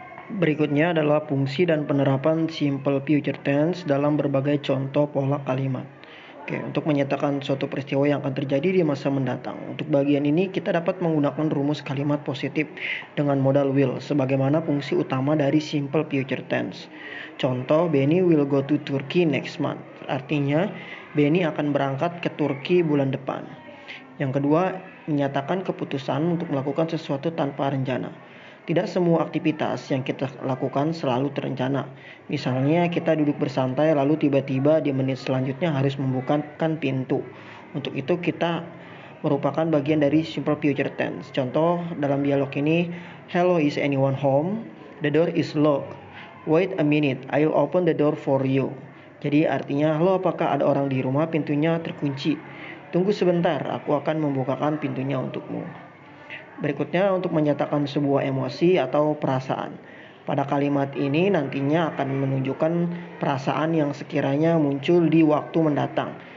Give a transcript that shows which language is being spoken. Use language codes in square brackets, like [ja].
[id] Berikutnya adalah fungsi dan penerapan simple future tense dalam berbagai contoh pola kalimat. Untuk menyatakan suatu peristiwa yang akan terjadi di masa mendatang. Untuk bagian ini kita dapat menggunakan rumus kalimat positif dengan modal will sebagaimana fungsi utama dari simple future tense. Contoh, [en] Benny will go to Turkey next month. [id] Artinya, Benny akan berangkat ke Turki bulan depan. Yang kedua, menyatakan keputusan untuk melakukan sesuatu tanpa rencana. Tidak semua aktivitas yang kita lakukan selalu terencana. Misalnya kita duduk bersantai lalu tiba-tiba di menit selanjutnya harus membukakan pintu. Untuk itu kita merupakan bagian dari simple future tense. Contoh dalam dialog ini, [en] hello, is anyone home? The door is locked. Wait a minute, I'll open the door for you. [id] Jadi artinya, halo, apakah ada orang di rumah? Pintunya terkunci. Tunggu sebentar, aku akan membukakan pintunya untukmu. Berikutnya untuk menyatakan sebuah emosi atau perasaan. Pada kalimat ini nantinya akan menunjukkan perasaan yang sekiranya muncul di waktu mendatang.